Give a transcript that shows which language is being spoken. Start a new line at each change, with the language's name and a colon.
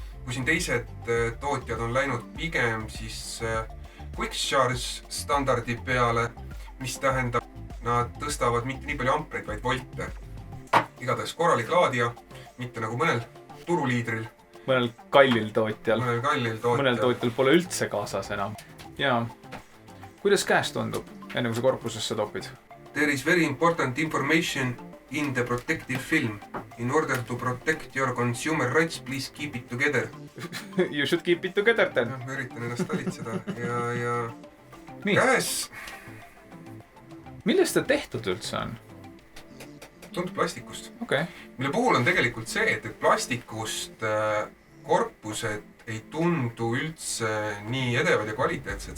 Estonian: Kui siin teised tootjad on läinud pigem siis Quick Charge standardi peale, mis tähendab, nad tõstavad mitte nii palju ampreid, vaid volte. Igatahes korralik laadija, mitte nagu mõnel turuliidril. Mõnel kallil tootjal. Mõnel tootjal pole üldse kaasas enam. Ja kuidas käes tundub, enne kui sa korpusesse topid?
English: There is very important information in the protective film. In order to protect your consumer rights, please keep it together. You should keep it together then.
Estonian: Ma üritan ennast talitseda ja nii. Käes. Millest ta tehtud üldse on? Tundub plastikust. Okay. Mille puhul on tegelikult see, et plastikust korpused ei tundu üldse nii edevad ja kvaliteetsed.